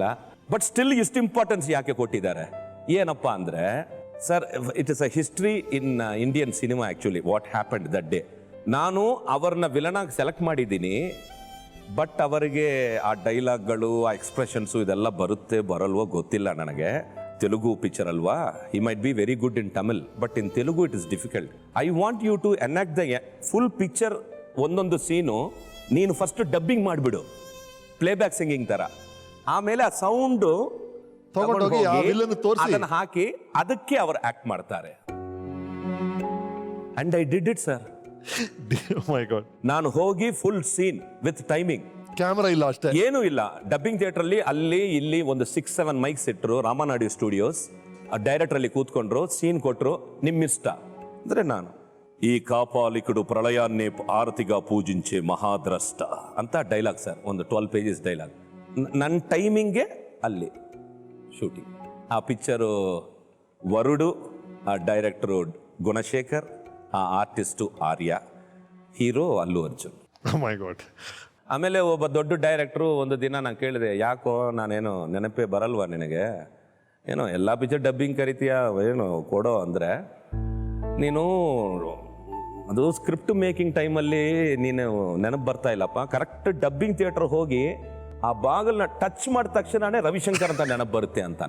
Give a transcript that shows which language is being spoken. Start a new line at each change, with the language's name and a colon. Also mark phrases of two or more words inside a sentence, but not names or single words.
English: but still
Kannada: ಇಷ್ಟು ಇಂಪಾರ್ಟೆನ್ಸ್ ಯಾಕೆ ಕೊಟ್ಟಿದ್ದಾರೆ? ಏನಪ್ಪ ಅಂದರೆ ಸರ್,
English: it is a history in Indian cinema actually what happened that day.
Kannada: ನಾನು ಅವ್ರನ್ನ ವಿಲನಾಗಿ ಸೆಲೆಕ್ಟ್ ಮಾಡಿದ್ದೀನಿ, ಬಟ್ ಅವರಿಗೆ ಆ ಡೈಲಾಗ್ಗಳು, ಆ ಎಕ್ಸ್ಪ್ರೆಷನ್ಸು ಇದೆಲ್ಲ ಬರುತ್ತೆ ಬರಲ್ವೋ ಗೊತ್ತಿಲ್ಲ ನನಗೆ. ತೆಲುಗು ಪಿಕ್ಚರ್ ಅಲ್ವಾ,
English: he might be very good in Tamil, but in Telugu it is difficult. I want you to enact the full picture,
Kannada: ಒಂದೊಂದು ಸೀನು ನೀನು
English: first dubbing
Kannada: ಮಾಡಿಬಿಡು,
English: playback singing
Kannada: ಥರ. ಆಮೇಲೆ ಆ ಸೌಂಡು ಅದನ್ನು ಹಾಕಿ ಅದಕ್ಕೆ ಅವರು ಆಕ್ಟ್ ಮಾಡ್ತಾರೆ.
English: and I did it sir. my god.
Kannada: ನಾನು ಹೋಗಿ
English: full scene with timing
Kannada: ಕ್ಯಾಮರಾ ಇಲ್ಲ ಅಷ್ಟೇ. ಏನೂ ಇಲ್ಲ.
English: dubbing theater
Kannada: ಅಲ್ಲಿ ಅಲ್ಲಿ ಇಲ್ಲಿ ಒಂದು 6-7 ಮೈಕ್ಸ್ ಇಟ್ಟರು. ರಾಮನಾಡಿ ಸ್ಟುಡಿಯೋಸ್. ಡೈರೆಕ್ಟರ್ ಅಲ್ಲಿ ಕೂತ್ಕೊಂಡ್ರು, ಸೀನ್ ಕೊಟ್ರು, ನಿಮ್ಮಿಷ್ಟ ಅಂದ್ರೆ ನಾನು
Telugu: ఈ కాపాలికుడు ప్రళయాన్ని ఆరతిగా పూజించే మహాద్రష్ట
Kannada: ಅಂತ ಡೈಲಾಗ್ ಸರ್. ಒಂದು 12
English: pages dialogue.
Kannada: ನನ್ನ ಟೈಮಿಂಗ್ಗೆ ಅಲ್ಲಿ ಶೂಟಿಂಗ್. ಆ ಪಿಕ್ಚರು ವರುಡು, ಆ ಡೈರೆಕ್ಟರು ಗುಣಶೇಖರ್, ಆ ಆರ್ಟಿಸ್ಟು ಆರ್ಯ, ಹೀರೋ ಅಲ್ಲು ಅರ್ಜುನ್.
English: my god.
Kannada: ಆಮೇಲೆ ಒಬ್ಬ ದೊಡ್ಡ ಡೈರೆಕ್ಟ್ರು ಒಂದು ದಿನ ನಾನು ಕೇಳಿದೆ, ಯಾಕೋ ನಾನೇನು ನೆನಪೇ ಬರಲ್ವಾ ನಿನಗೆ, ಏನೋ ಎಲ್ಲ
English: picture dubbing
Kannada: ಕರಿತೀಯ, ಏನು ಕೊಡೋ ಅಂದರೆ, ನೀನು ಅದು
English: script making
Kannada: ಟೈಮಲ್ಲಿ ನೀನು ನೆನಪು ಬರ್ತಾ ಇಲ್ಲಪ್ಪ,
English: correct dubbing theater
Kannada: ಹೋಗಿ ಆ ಬಾಗಿಲನ್ನ ಟಚ್ ಮಾಡಿದ ತಕ್ಷಣನೇ ರವಿಶಂಕರ್ ಅಂತ ನೆನಪು ಬರುತ್ತೆ ಅಂತಾನೆ.